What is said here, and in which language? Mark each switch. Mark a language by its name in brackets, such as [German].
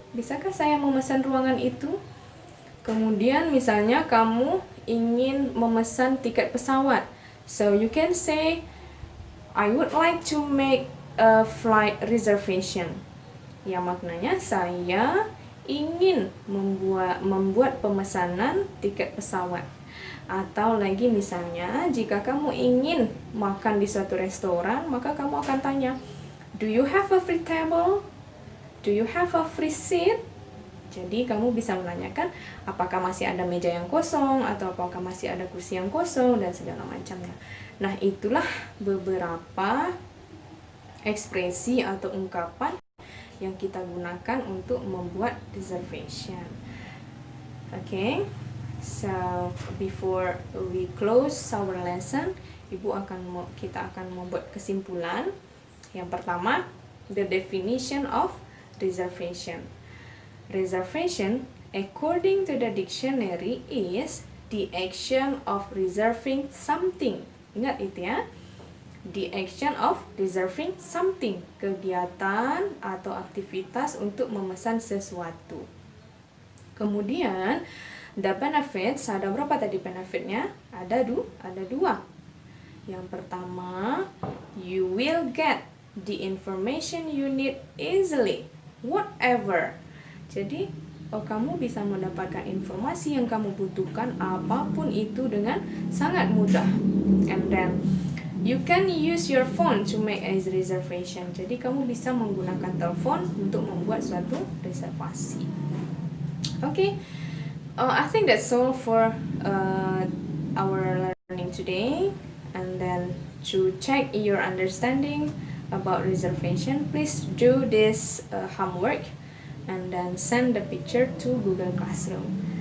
[Indonesian] Bisakah saya memesan ruangan itu? Kemudian misalnya kamu ingin memesan tiket pesawat. [English] So you can say, I would like to make a flight reservation. [Indonesian] Yang maknanya saya ingin membuat pemesanan tiket pesawat. Atau lagi misalnya, jika kamu ingin makan di suatu restoran, maka kamu akan tanya, [English] do you have a free table? Do you have a free seat? [Indonesian] Jadi kamu bisa menanyakan apakah masih ada meja yang kosong atau apakah masih ada kursi yang kosong dan segala macamnya. Nah, itulah beberapa ekspresi atau ungkapan yang kita gunakan untuk membuat reservation. [English] Okay, so before we close our lesson, [Indonesian] kita akan membuat kesimpulan. Yang pertama, [English] the definition of reservation. Reservation, according to the dictionary, is the action of reserving something. [Indonesian] Ingat itu ya. [English] The action of reserving something. [Indonesian] Kegiatan atau aktivitas untuk memesan sesuatu. Kemudian, [English] the benefits, [Indonesian] ada berapa tadi benefitnya? Ada dua. Yang pertama, [English] you will get the information you need easily, whatever. [Indonesian] Jadi, kamu bisa mendapatkan informasi yang kamu butuhkan apapun itu dengan sangat mudah. [English] And then, you can use your phone to make a reservation. [Indonesian] Jadi, kamu bisa menggunakan telepon untuk membuat suatu reservasi. [English] Okay, I think that's all for our learning today. And then, to check your understanding about reservation, please do this homework and then send the picture to Google Classroom.